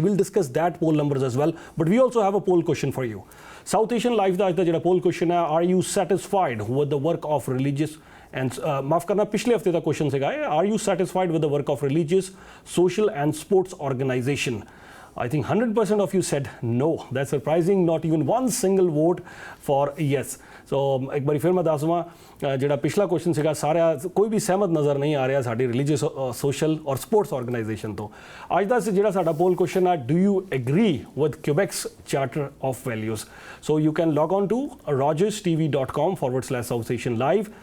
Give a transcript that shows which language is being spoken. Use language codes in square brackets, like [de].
[en] We'll discuss that poll numbers as well, but we also have a poll question for you. [pa] South Asian life ਦਾ ਅੱਜ ਦਾ ਜਿਹੜਾ ਪੋਲ question ਹੈ, [en] are you satisfied with the work of religious and [pa] ਮਾਫ ਕਰਨਾ ਪਿਛਲੇ ਹਫਤੇ ਦਾ question ਸੀਗਾ [en] Are you satisfied with the work of religious social and sports organisation I think 100% of you said no. That's surprising. Not even one single vote for yes. [pa] So ਇੱਕ ਵਾਰੀ ਫਿਰ ਮੈਂ ਦੱਸ ਦਵਾਂ ਜਿਹੜਾ ਪਿਛਲਾ ਕੁਐਸਚਨ ਸੀਗਾ ਸਾਰਿਆਂ ਕੋਈ ਵੀ ਸਹਿਮਤ ਨਜ਼ਰ ਨਹੀਂ ਆ ਰਿਹਾ ਸਾਡੀ ਰਿਲੀਜੀਅਸ ਸੋਸ਼ਲ ਔਰ ਸਪੋਰਟਸ ਆਰਗੇਨਾਈਜੇਸ਼ਨ ਤੋਂ ਅੱਜ ਦਾ ਜਿਹੜਾ ਸਾਡਾ ਪੋਲ ਕੁਐਸਚਨ ਹੈ [en] Do you agree with Quebec's charter of values so you can log on to rogerstv.com/South Asian Live.